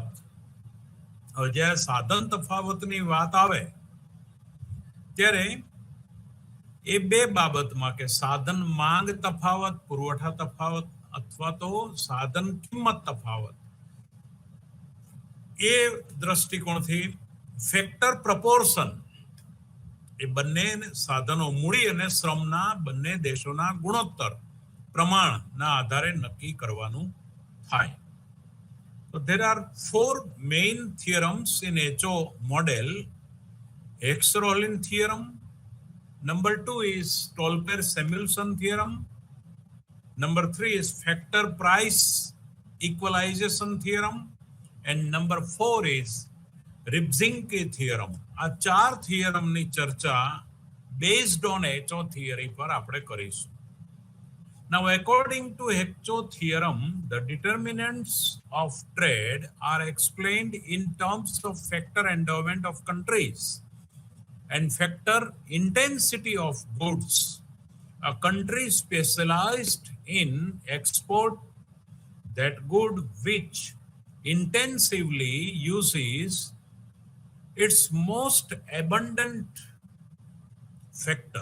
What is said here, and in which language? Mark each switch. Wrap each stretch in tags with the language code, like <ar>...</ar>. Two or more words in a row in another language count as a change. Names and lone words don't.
<gu>હવે જ્યારે સાધન તફાવતની વાત આવે ત્યારે એ બે બાબતમાં કે સાધન માંગ તફાવત, પુરવઠા તફાવત અથવા તો સાધન કિંમત તફાવત, એ દ્રષ્ટિકોણથી</gu> <en>factor proportion</en> <gu>એ બંને સાધનો મૂડી અને શ્રમના બંને દેશોના ગુણોત્તર પ્રમાણના આધારે નક્કી કરવાનું થાય.</gu> <en>So there are four main theorems in HO model. Hekscher-Ohlin theorem. Number 2 is Stolper-Samuelson theorem. Number 3 is factor price equalization theorem. And number 4 is Rybczynski theorem.</en> <gu>આ ચાર થિયરમની ચર્ચા</gu> <en>based on HO theory</en> <gu>પર આપણે કરીશું.</gu> <en>Now, according to HO theorem, the determinants of trade are explained in terms of factor endowment of countries and factor intensity of goods. A country specialized in export that good which intensively uses its most abundant factor.</en>